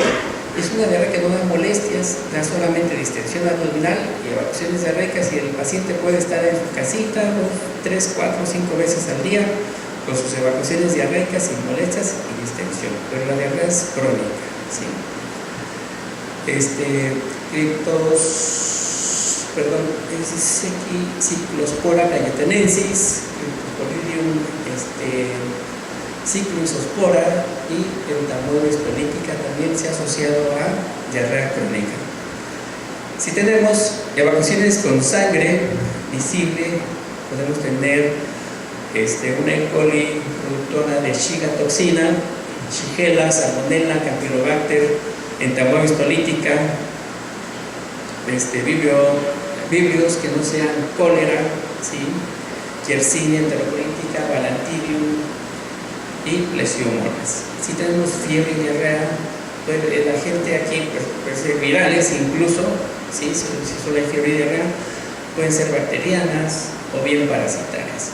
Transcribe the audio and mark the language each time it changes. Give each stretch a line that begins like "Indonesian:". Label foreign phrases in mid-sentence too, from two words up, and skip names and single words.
Spanish: Es una diarrea que no da molestias, da solamente distensión abdominal y evacuaciones diarreicas, y el paciente puede estar en su casita 3, 4, 5 veces al día con sus evacuaciones diarreicas sin molestias y distensión, pero la diarrea es crónica, ¿sí? Ciclospora cayetanensis, Cryptosporidium cicloisospora y Entamoeba histolytica también se ha asociado a diarrea crónica. Si tenemos evacuaciones con sangre visible, podemos tener una E. coli productora de Shiga toxina, Shigella, Salmonella, Campylobacter, Entamoeba histolytica, vibrios que no sean cólera, ¿sí?, Yersinia enterocolitica, Balantidium y Plesiomonas. Si tenemos fiebre y diarrea, pues el agente aquí puede ser virales incluso, ¿sí?, si solo hay fiebre y diarrea, pueden ser bacterianas o bien parasitarias.